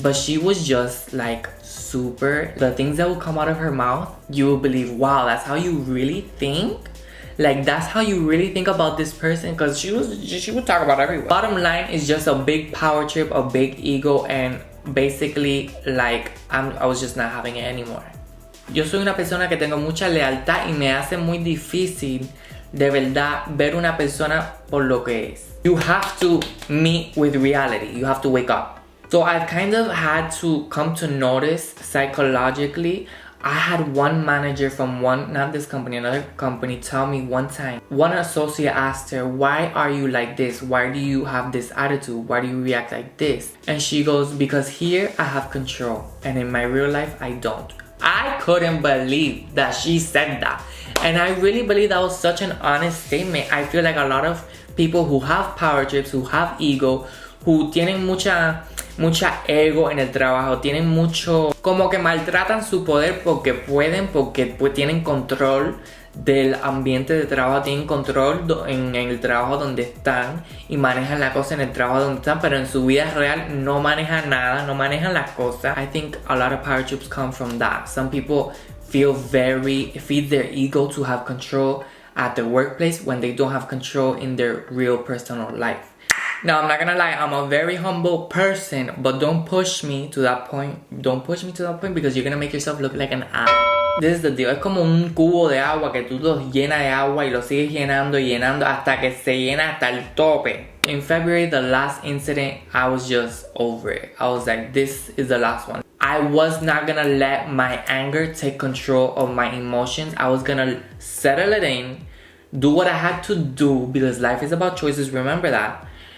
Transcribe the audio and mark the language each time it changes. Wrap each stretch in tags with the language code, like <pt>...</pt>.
<en>But she was just like super, the things that would come out of her mouth, you will believe, wow, that's how you really think? Like, that's how you really think about this person? Because she would talk about everyone. Bottom line is just a big power trip, a big ego, and basically like I was just not having it anymore.</en> <es>Yo soy una persona que tengo mucha lealtad y me hace muy difícil de verdad ver una persona por lo que es.</es> <en>You have to meet with reality. You have to wake up. So I've kind of had to come to notice psychologically. I had one manager from not this company, another company, tell me one time, one associate asked her, why are you like this? Why do you have this attitude? Why do you react like this? And she goes, because here I have control and in my real life I don't. I couldn't believe that she said that. And I really believe that was such an honest statement. I feel like a lot of people who have power trips, who have ego, who</en> <es>tienen mucha ego en el trabajo, tienen mucho, como que maltratan su poder porque pueden, porque pues tienen control del ambiente de trabajo, tienen control en el trabajo donde están y manejan la cosa en el trabajo donde están, pero en su vida real no manejan nada, no manejan las cosas.</es> <en>I think a lot of power trips come from that. Some people feed their ego to have control at the workplace when they don't have control in their real personal life. Now, I'm not gonna lie, I'm a very humble person, but don't push me to that point. Don't push me to that point because you're gonna make yourself look like an ass. This is the deal.</en> <es>Es como un cubo de agua que tú lo llenas de agua y lo sigues llenando y llenando hasta que se llena hasta el tope.</es> <en>In February, the last incident, I was just over it. I was like, this is the last one. I was not gonna let my anger take control of my emotions. I was gonna settle it in, do what I had to do because life is about choices, remember that.</en>